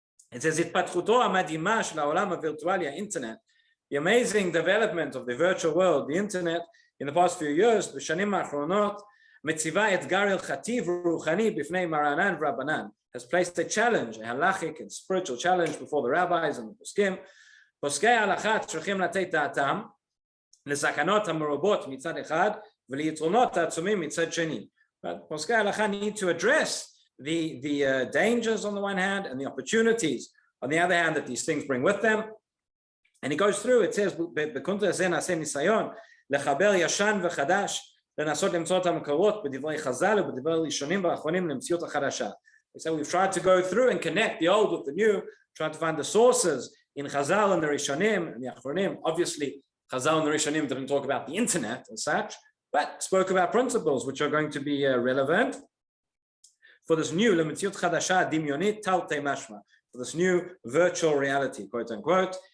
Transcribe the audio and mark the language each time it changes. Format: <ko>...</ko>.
<en>It says, התפתחותו המדהימה של העולם הווירטואלי, internet, the amazing development of the virtual world, the internet, in the past few years, בשנים האחרונות, מציבה אתגר הלכתי ורוחני בפני מרנן ורבנן, has placed a challenge, a halachic and spiritual challenge before the rabbis and the poskim.</en> <he>פוסקי ההלכה צריכים לתת דעתם לסכנות המרובות מצד אחד וליתרונות העצומים מצד שני.</he> <en>But פוסקי ההלכה need to address the dangers on the one hand and the opportunities on the other hand that these things bring with them.</en> <he>And it goes through, it says, בקונטרה הזה נעשה ניסיון לחבר ישן וחדש, לנסות למצוא את המקורות בדברי חז"ל ובדברי ראשונים ואחרונים למציאות החדשה.</he> <en>So we've tried to go through and connect the old with the new, trying to find the sources in Chazal and the Rishonim and the Achronim. Obviously, Chazal and the Rishonim didn't talk about the internet and such, but spoke about principles which are going to be relevant for this new למציאות חדשה דמיונית תרתי משמע, for this new virtual reality, quote unquote.</en>